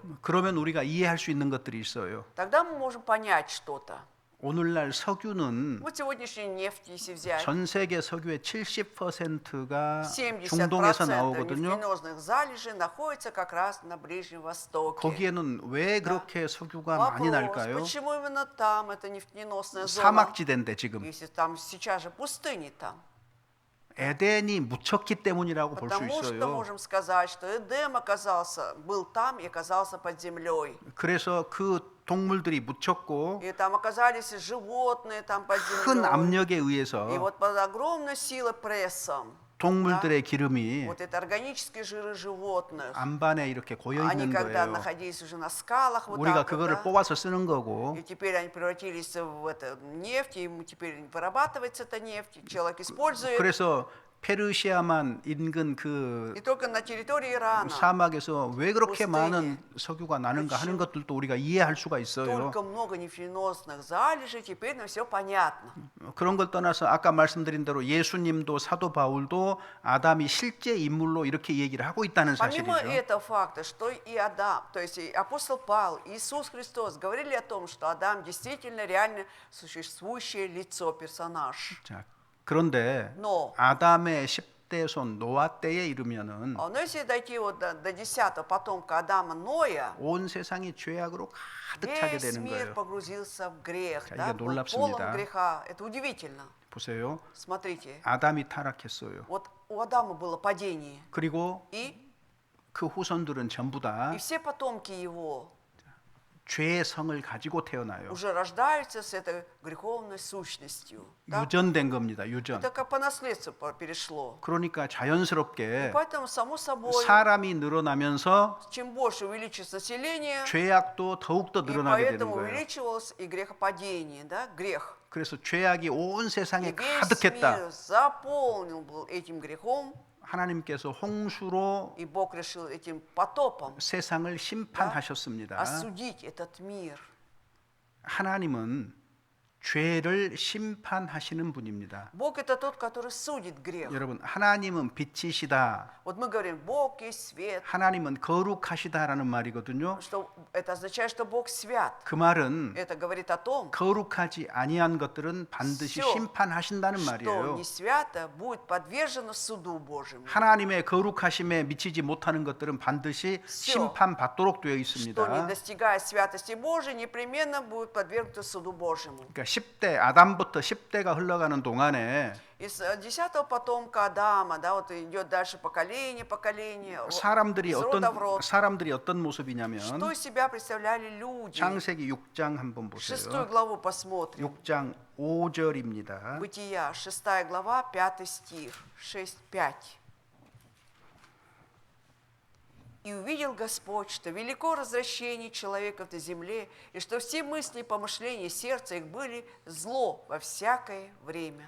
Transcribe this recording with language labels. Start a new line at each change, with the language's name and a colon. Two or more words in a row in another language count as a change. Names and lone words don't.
Korean: 그러면 우리가 이해할 수 있는 것들이 있어요.
Russian: Тогда мы можем понять что-то.
Korean: 오늘날 석유는
Russian: Вот сегодняшнюю нефть, если взять,
Korean: 전 세계 석유의 70%가 70% 중동에서 나오거든요.
Russian: нефтяных залежей находится как раз на Ближнем Востоке.
Korean: 거기에는 왜 그렇게 석유가 많이
Russian: Вопрос,
Korean: 날까요?
Russian: почему именно там это нефтеносная зона,
Korean: 사막지대인데 지금
Russian: если там сейчас же пустыни там?
Korean: 에덴이 묻혔기 때문이라고 볼 수
Russian: Потому что
Korean: 있어요.
Russian: можем сказать, что Эдем был там и оказался под землей.
Korean: 그래서 그 동물들이 묻혔고
Russian: И там оказались и животные там под
Korean: 큰
Russian: землей.
Korean: 압력에
Russian: И
Korean: 의해서
Russian: вот под огромной силой прессом,
Korean: 동물들의 기름이
Russian: вот это органические жиры животных,
Korean: 안반에 이렇게 고여
Russian: они
Korean: 있는
Russian: когда
Korean: 거예요.
Russian: находились уже на скалах, вот
Korean: 우리가
Russian: так вот,
Korean: 그거를
Russian: да,
Korean: 뽑아서 쓰는 거고
Russian: и теперь они превратились в это, нефть, и теперь вырабатывается эта нефть, человек использует.
Korean: 그래서 페르시아만 인근 그
Russian: И только на территории Ирана
Korean: 사막에서 왜 그렇게
Russian: пустыне.
Korean: 많은 석유가 나는가 하는 것들도 우리가 이해할 수가 있어요.
Russian: столько много нефтеносных залежей, теперь нам все понятно.
Korean: 그런 걸 떠나서 아까 말씀드린 대로 예수님도 사도 바울도 아담이 실제 인물로 이렇게 얘기를 하고 있다는
Russian: Помимо
Korean: 사실이죠.
Russian: этого факта, что и Адам, то есть и апостол Павел, Иисус Христос говорили о том, что Адам действительно реально существующее лицо, персонаж.
Korean: 자, 그런데
Russian: Но,
Korean: 아담의 10대 손 노아 때에 이르면은
Russian: но если дойти вот до 10-го потомка Адама Ноя,
Korean: 온 세상이 죄악으로 가득 차게
Russian: весь
Korean: 되는
Russian: мир
Korean: 거예요.
Russian: погрузился в грех,
Korean: 자,
Russian: да,
Korean: 이게
Russian: был
Korean: 놀랍습니다.
Russian: полон греха. Это удивительно.
Korean: 보세요.
Russian: Смотрите,
Korean: 아담이 타락했어요.
Russian: вот у Адама было падение,
Korean: 그리고
Russian: и
Korean: 그 후손들은 전부 다
Russian: все потомки его
Korean: 죄의 성을 가지고 태어나요.
Russian: уже рождаются с этой греховной сущностью. Да?
Korean: 유전된 겁니다. 유전.
Russian: Это как по наследству перешло.
Korean: 그러니까 자연스럽게
Russian: Поэтому, само собой,
Korean: 사람이 늘어나면서
Russian: чем больше увеличится население,
Korean: 죄악도 더욱더
Russian: и
Korean: 늘어나게 되는
Russian: поэтому
Korean: 거예요.
Russian: увеличивалось и грехопадение, да, грех.
Korean: 그래서 죄악이 온
Russian: И
Korean: 세상에
Russian: весь
Korean: 가득했다.
Russian: мир заполнил был этим грехом,
Korean: 하나님께서 홍수로
Russian: и Бог решил этим потопом
Korean: 세상을 심판하셨습니다.
Russian: осудить этот мир.
Korean: 하나님은 죄를 심판하시는 분입니다.
Russian: Бог это тот, который судит грех.
Korean: 여러분, 하나님은 빛이시다.
Russian: Вот мы говорим, Бог есть свет,
Korean: 하나님은 거룩하시다라는 말이거든요.
Russian: что это означает, что Бог свят.
Korean: 그 말은
Russian: Это говорит о том,
Korean: 거룩하지 아니한 것들은 반드시
Russian: Всё,
Korean: 심판하신다는
Russian: что
Korean: 말이에요.
Russian: не свято будет подвержено суду Божьему.
Korean: 하나님의 거룩하심에 미치지 못하는 것들은 반드시 심판받도록 되어
Russian: Что не
Korean: 있습니다.
Russian: достигая святости Божией, непременно будет подвергнуто суду Божьему.
Korean: 그러니까 10대 아담부터 10대가 흘러가는 동안에
Russian: Из 10-го потомка Адама, да, вот идет дальше поколение,
Korean: 사람들이
Russian: из рода в
Korean: 어떤
Russian: род.
Korean: 사람들이 어떤 모습이냐면
Russian: Что из себя представляли люди?
Korean: 창세기 6장 한번 6 보세요.
Russian: главу посмотрим.
Korean: 6장 5절입니다.
Russian: Бытия, 6 глава, 5 стих, 6-5. «И увидел Господь, что велико развращение человеков на земле, и что все мысли и помышления сердца их были зло во всякое время».